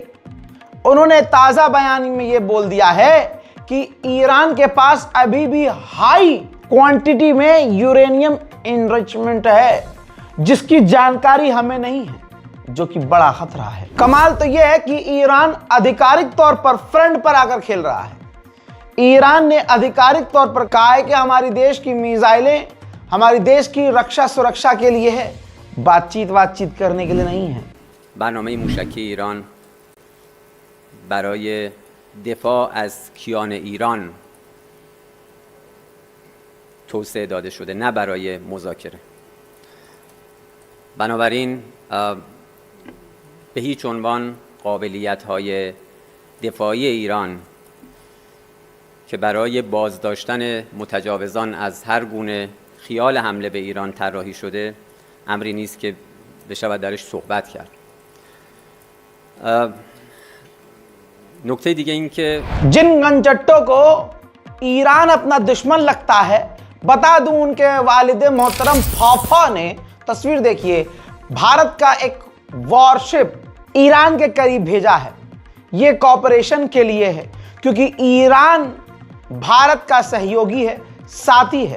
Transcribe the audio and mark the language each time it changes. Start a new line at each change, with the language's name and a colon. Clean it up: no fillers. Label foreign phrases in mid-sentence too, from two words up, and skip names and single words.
Hindi: उन्होंने ताजा बयान में यह बोल दिया है कि ईरान के पास अभी भी
English: high quantity
Hindi: में
English: uranium enrichment
Hindi: है, जिसकी जानकारी हमें नहीं है, जो कि बड़ा खतरा है। कमाल तो यह है कि ईरान आधिकारिक तौर पर फ्रंट पर आकर खेल रहा है। ईरान ने आधिकारिक तौर पर कहा है कि हमारी देश की मिसाइलें हमारी देश की रक्षा सुरक्षा के लिए है, बातचीत करने के लिए नहीं है।
Persian: برنامه موشکی ایران برای دفاع از کیان ایران توسعه داده شده، نه برای مذاکره. بنابراین به هیچ عنوان قابلیت‌های دفاعی ایران که برای بازداشتن متجاوزان از هر گونه خیال حمله به ایران طراحی شده امری نیست که بشود درش صحبت کرد. نکته دیگه این که
Hindi: जिन गंजट्टों को ईरान अपना दुश्मन लगता है, बता दूं उनके वालिद मोहतरम फाफा ने, तस्वीर देखिए, भारत का एक वॉरशिप ईरान के करीब भेजा है। यह कॉपरेशन के लिए है, क्योंकि ईरान भारत का सहयोगी है, साथी है।